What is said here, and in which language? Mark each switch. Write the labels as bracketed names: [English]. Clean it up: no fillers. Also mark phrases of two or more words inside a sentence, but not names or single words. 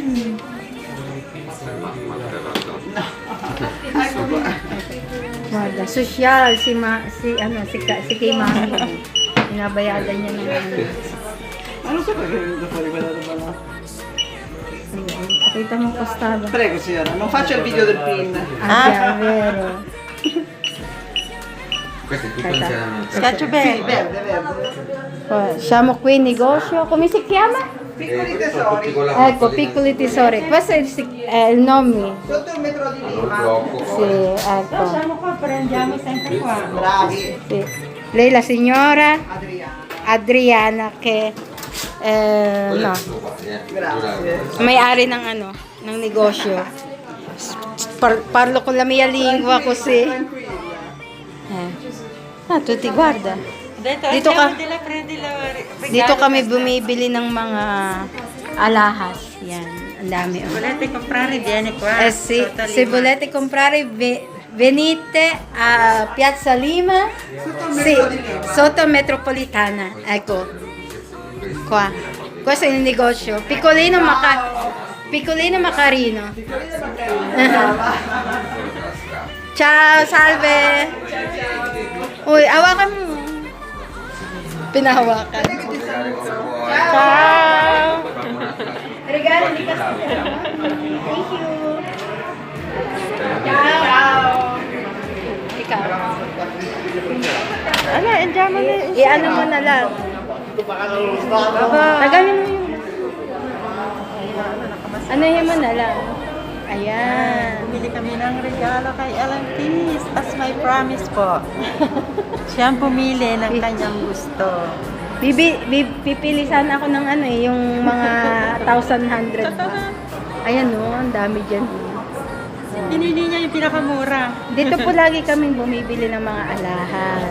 [Filipino] Wala. Sosyal. Si kay Mami. Pinabayadan niya ng ano. Ano sa pagkakas pa rin? Wala na pala. Pakita mo kostado. [Italian] Prego signora, non faccia il video del pin. Ah, vero. Questo è tutto insieme. Scaccio Sì, bene. verde, verde. Oh, siamo qui in negozio. Come si chiama? Piccoli tesori. Ecco, piccoli tesori. Questo è il nome. Sotto il metro di Lima. Sì, ecco. Lasciamo qua, prendiamo sempre qua. Bravi. Sì. Lei la signora Adriano. Adriana che no, Grazie. [Filipino] may-ari ng ng negosyo. [Italian] Parlo con la mia lingua così. Tutti guarda. [Filipino] Dito ka- Dito kami bumibili ng mga alahas. Yan, ang dami. Oh. [Italian] Volete comprare, vieni qua. Sì, Sotto se Lima. volete comprare venite a Piazza Lima, sì, sotto Metropolitana, ecco, qua. Questo è il negozio, piccolino ma carino. Ciao, salve. [Filipino] Uy, hawakan mo. Pinahawakan. [Italian] Ciao. Regalo di kasi. [English] Thank you. [Italian] Ciao. [Filipino] Ikaw. Ano, enjoy mo na. I-ano mo na lang. Tagalin mo yung... Anuhin mo na lang. Ayan. Bumili kami ng regalo kay Ellen Kiss. [English] As my promise po. [Filipino] Siya ang pumili ng kanyang gusto. Pipili sana ako ng yung mga 1,100 ba. Ayan ang dami dyan. Pinili niya yung pinakamura. Dito po lagi kami bumibili ng mga alahas.